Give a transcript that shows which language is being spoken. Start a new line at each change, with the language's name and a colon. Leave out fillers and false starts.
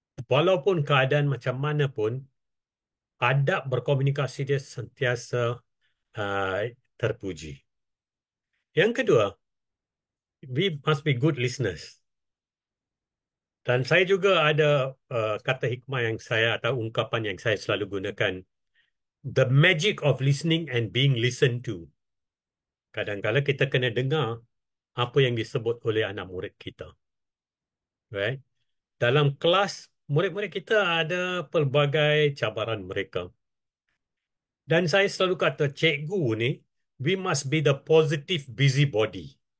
Malay: Walaupun keadaan macam mana pun, adab berkomunikasi dia sentiasa uh, terpuji. Yang kedua,
English: we must be good listeners.
Malay: Dan saya juga ada kata hikmah yang saya atau ungkapan yang saya selalu gunakan.
English: The magic of listening and being listened to.
Malay: Kadang-kadang kita kena dengar apa yang disebut oleh anak murid kita.
English: Right?
Malay: Dalam kelas, murid-murid kita ada pelbagai cabaran mereka. Dan saya selalu kata, cikgu ni,
English: we must be the positive busybody.